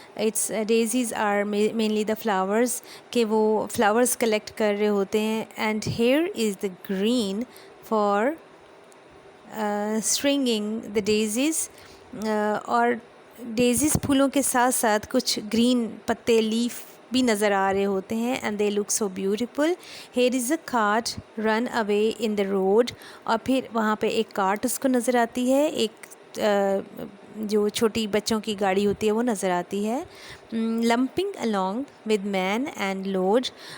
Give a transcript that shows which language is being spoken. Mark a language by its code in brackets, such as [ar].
[en] its daisies are mainly the flowers, [ur] کہ وہ flowers collect کر رہے ہوتے ہیں. [en] And here is the green for stringing the daisies. [ur] اور ڈیزیز پھولوں کے ساتھ ساتھ کچھ گرین پتے لیف بھی نظر آ رہے ہوتے ہیں. [en] And they look so beautiful. Here is a cart run away in the road. [ur] اور پھر وہاں پہ ایک کارٹ اس کو نظر آتی ہے, ایک جو چھوٹی بچوں کی گاڑی ہوتی ہے وہ نظر آتی ہے. [en] Lumping along with man and load.